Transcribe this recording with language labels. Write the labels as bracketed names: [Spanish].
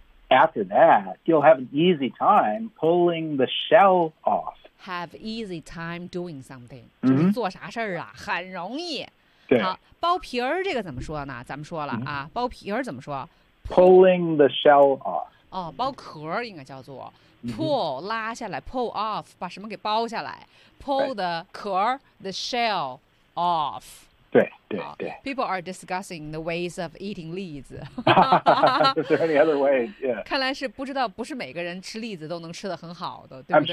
[English] After that, you'll have an easy time pulling the shell off. Have easy time doing something、 mm-hmm. [Chinese] 就是做啥事儿啊很容易对好剥皮儿这个怎么说呢咱们说了啊、mm-hmm. 剥皮儿怎么说 [English] pulling the shell off [Chinese] 哦剥壳应该叫做 pull、 mm-hmm. 拉下来 [English] pull off [Chinese] 把什么给剥下来 pull the 壳 [English] the shell off [Chinese] 对 [English] people are discussing the ways of eating 栗子 is there any other way、yeah. [Chinese] 看来是不知道不是每个人吃栗子都能吃得很好的对不对